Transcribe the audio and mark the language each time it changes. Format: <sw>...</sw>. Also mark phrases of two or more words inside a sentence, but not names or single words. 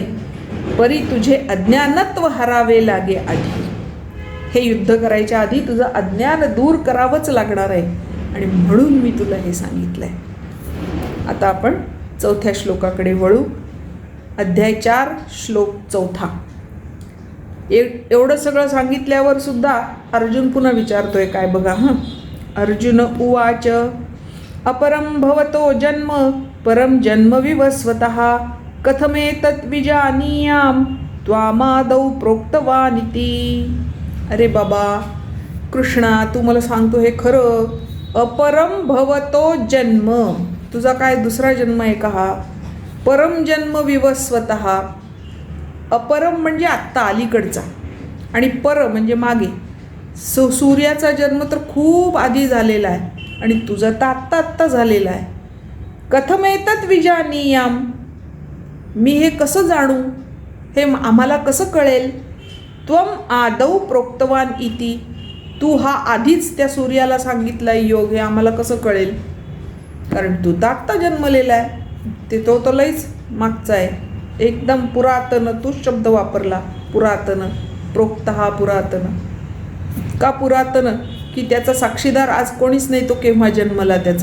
<mr>परी तुझे अज्ञानत्व हरावे लागे आधी, हे युद्ध करायच्या आधी तुझं अज्ञान दूर करावंच लागणार आहे, आणि म्हणून मी तुला हे सांगितलं आहे. आता आपण 4थ्या श्लोकाकडे वळू. अध्याय 4 श्लोक 4. एवढं सगळं सांगितल्यावर सुद्धा अर्जुन पुन्हा विचारतोय काय बघा.</mr> <sa>अर्जुन उवाच अपरम भवतो जन्म परम जन्म विवस्वतः कथमेतत् विजानीयाम त्वामादौ प्रोक्तवानिति.</sa> <mr>अरे बाबा कृष्णा, तू मला सांगतो हे खरं.</mr> <sa>अपरम भवतो जन्म,</sa> <mr>तुझा काय दुसरा जन्म आहे का हा?</mr> <sa>परम जन्म विवस्वतः,</sa> <mr>अपरम म्हणजे आत्ता अलीकडचा, आणि पर म्हणजे मागे. सूर्याचा जन्म तर खूप आधी झालेला आहे आणि तुझा तर आत्ता झालेला आहे.</mr> <sa>कथमेतत् विजानीयाम,</sa> <mr>मी हे कसं जाणू, हे आम्हाला कसं कळेल.</mr> <sa>त्वम आदौ प्रोक्तवान इति,</sa> <mr>तू हा आधीच त्या सूर्याला सांगितला योग, हे आम्हाला कसं कळेल, कारण तू तर आत्ता जन्मलेला आहे. ते तो लईच मागचा आहे, एकदम पुरातन. तूच शब्द वापरला पुरातन. प्रोक्त हा पुरातन, का पुरातन की त्याचा साक्षीदार आज कोणीच नाही, तो केव्हा जन्मला त्याचा.</mr>